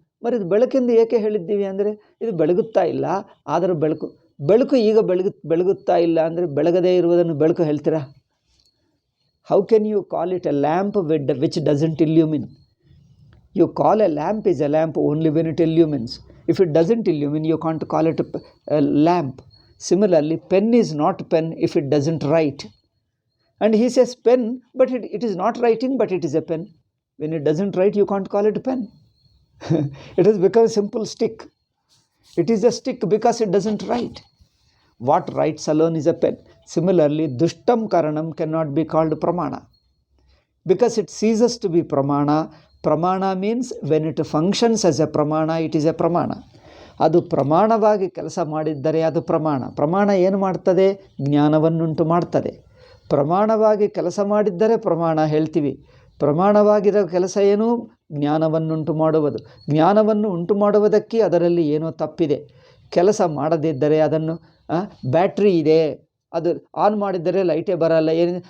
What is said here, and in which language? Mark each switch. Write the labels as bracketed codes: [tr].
[kn] మరి ಇದು ಬೆಳಕೆಂದು ಏಕೆ ಹೇಳಿದ್ದೀವಿ ಅಂದರೆ, ಇದು ಬೆಳಗುತ್ತಾ ಇಲ್ಲ, ಆದರೂ ಬೆಳಕು ಈಗ ಬೆಳಗುತ್ತಾ ಇಲ್ಲ ಅಂದರೆ ಬೆಳಗದೇ ಇರುವುದನ್ನು ಬೆಳಕು ಹೇಳ್ತೀರಾ? [en] How can you call it a lamp which doesn't illumine? You call a lamp is a lamp only when it illumines. If it doesn't illumine, you can't call it a lamp. Similarly, pen is not pen if it doesn't write. And he says pen, but it is not writing, but it is a pen. When it doesn't write, you can't call it pen. It has become a simple stick. It is a stick because it doesn't write. What writes alone is a pen. Similarly, dushtam karanam cannot be called pramana. Because it ceases to be pramana. Pramana means when it functions as a pramana, it is a pramana. [kn] ಅದು ಪ್ರಮಾಣವಾಗಿ ಕೆಲಸ ಮಾಡಿದ್ದರೆ ಅದು ಪ್ರಮಾಣ. ಪ್ರಮಾಣ ಏನು ಮಾಡ್ತದೆ? ಜ್ಞಾನವನ್ನುಂಟು ಮಾಡ್ತದೆ. ಪ್ರಮಾಣವಾಗಿ ಕೆಲಸ ಮಾಡಿದ್ದರೆ ಪ್ರಮಾಣ ಹೇಳ್ತೀವಿ. ಪ್ರಮಾಣವಾಗಿರೋ ಕೆಲಸ ಏನು? ಜ್ಞಾನವನ್ನುಂಟು ಮಾಡುವುದು. ಜ್ಞಾನವನ್ನು ಉಂಟು ಮಾಡುವುದಕ್ಕೆ ಅದರಲ್ಲಿ ಏನೋ ತಪ್ಪಿದೆ. ಕೆಲಸ ಮಾಡದಿದ್ದರೆ ಅದನ್ನು ಬ್ಯಾಟ್ರಿ ಇದೆ, ಅದು ಆನ್ ಮಾಡಿದ್ದರೆ ಲೈಟೇ ಬರಲ್ಲ, ಏನಿದೆ?